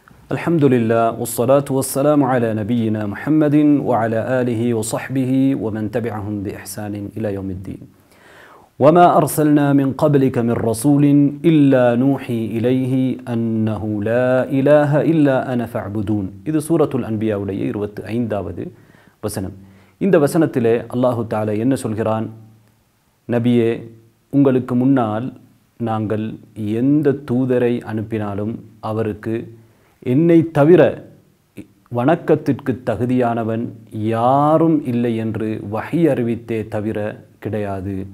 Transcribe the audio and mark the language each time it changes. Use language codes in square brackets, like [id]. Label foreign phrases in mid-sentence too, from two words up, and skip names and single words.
[ar] الحمد لله والصلاة والسلام على نبينا محمد وعلى آله وصحبه ومن تبعهم بإحسان إلى يوم الدين. وما أرسلنا من قبلك من رسول إلا نوحي إليه أنه لا إله إلا أنا فاعبدون. [ta] இது சூரத்துல் அன்பியாவுடைய 25வது வசனம். இந்த வசனத்திலே [ar] الله تعالى [ta] என்ன சொல்கிறான்? நபியே, உங்களுக்கு முன்னால் நாங்கள் எந்த தூதரை அனுப்பினாலும் அவருக்கு என்னை தவிர வணக்கத்திற்கு தகுதியானவன் யாரும் இல்லை என்று வஹி அறிவித்தே தவிர கிடையாது.